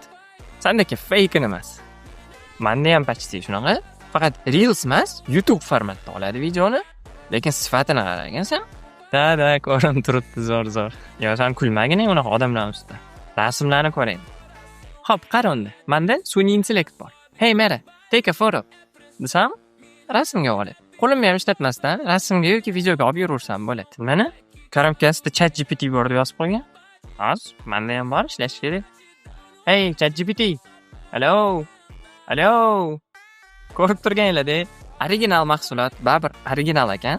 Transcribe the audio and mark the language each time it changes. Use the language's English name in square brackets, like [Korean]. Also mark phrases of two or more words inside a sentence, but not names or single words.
[Uzbek] Sendaki fake emas. Menda ham почти shunaqa. Faqat Reels emas, YouTube formatda oladi videoni, lekin sifatini qaragansan, da ko'rinib turibdi zo'r. Yo, sen kulmagin unaqa odamlar ustida. Rasmlarni ko'ring. Xo'p, qara unda. Menda sun'iy intellekt bor. [English] Hey Mara, take a photo. [Uzbek] Desam, rasmga oladi. Qo'limni ham ishlatmasdan rasmga yoki videoga olib yuraversam bo'ladi. Mana korobkasida ChatGPT bor deb yozib qo'ygan. Hozir menda ham bor, ishlash kerak. Hey ChatGPT. Allo. Ko'rib turganinglar-da, original mahsulot, baribir original ekan.